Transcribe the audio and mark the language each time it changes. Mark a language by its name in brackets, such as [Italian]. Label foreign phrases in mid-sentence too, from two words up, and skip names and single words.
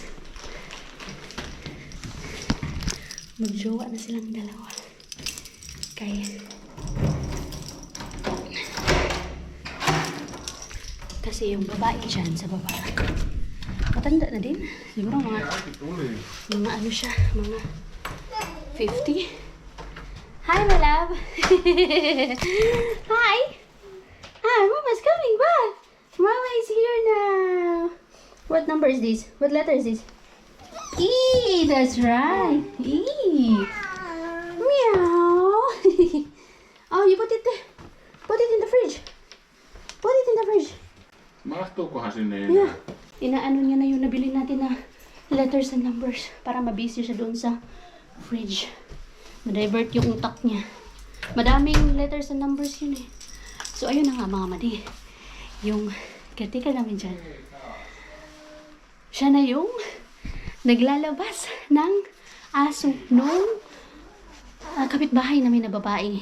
[Filipino] Magjowa na silang dalawa. Kaya kasi yung babae dyan sa baba matanda na din. Siguro mga ano siya, mga 50. [English] Hi my love. Hi. Hi, Mama's coming back. Mama is here now. What number is this? What letter is this? E, that's right. E. Meow. Oh, you put it there. Put it in the fridge. Put it in the fridge. [Finnish] Mahtuukohan sinne enää? [English] Yeah. [Filipino] Inaano niya na yung nabili natin na [English] letters and numbers [Filipino] para mabisi siya doon sa fridge. Ma-divert yung utak niya. Madaming [English] letters and numbers [Filipino] yun eh. So ayun na nga mga madi. Yung caretaker namin dyan. Siya na yung naglalabas ng aso nung kapitbahay namin na babae.